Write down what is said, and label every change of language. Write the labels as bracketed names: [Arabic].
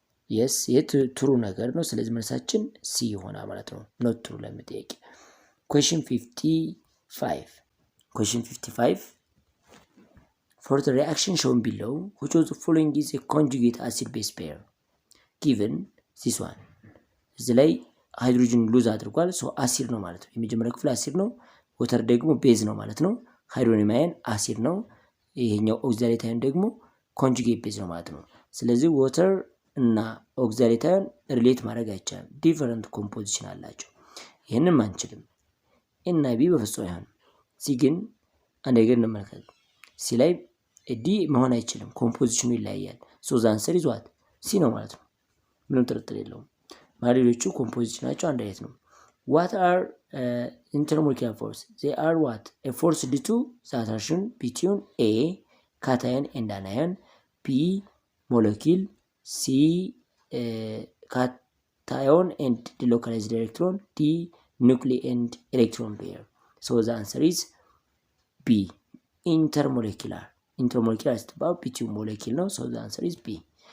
[Amharic] yes ይህ ትሩ ነገር ነው። ስለዚህ መልሳችን C ይሆናል ማለት ነው። ኖት ትሩ ለምትጠይቅ [English] question 55 for the reaction shown below which of the following is a conjugate acid base pair given this one? [Amharic] እዚህ ላይ ሃይድሮጅን ሉዝ አድርጓል። ሶ አሲድ ነው ማለት ነው። የመጀመሪያው ክፍል አሲድ ነው። ወተር ደግሞ ቤዝ ነው ማለት ነው። ሃይድሮኒየም አየን አሲድ ነው። ይሄኛው ኦክዛሌት አየን ደግሞ ኮንጁጌት ቤዝ ነው ማለት ነው። ስለዚህ ወተር እና ኦክዛሌት አየን ሪሌት ማድረግ አይቻልም። ዲፈረንት ኮምፖዚሽን አላቸው። ይሄንን አንችልም። እና ቢ በፍጹም አይሆንም። ሲ ግን አንድ ነገር እንመልከት። ሲ ላይ ዲ መሆን አይችልም። ኮምፖዚሽኑ ይለያያል። [English] ሶ ዘ አንሰር ኢዝ ዋት? [Amharic] ሲ ነው ማለት ነው። ምንም ጥርጥር የለውም። ማሪዎቹ ኮምፖዚሽናቸው አንድ አይነት ነው። [English] what are intermolecular force? they are what? a force due to the attraction between A cation and anion, B molecule, C cation and delocalized electron, D nuclear and electron pair. so the answer is B intermolecular is about between molecule ነው. so the answer is B.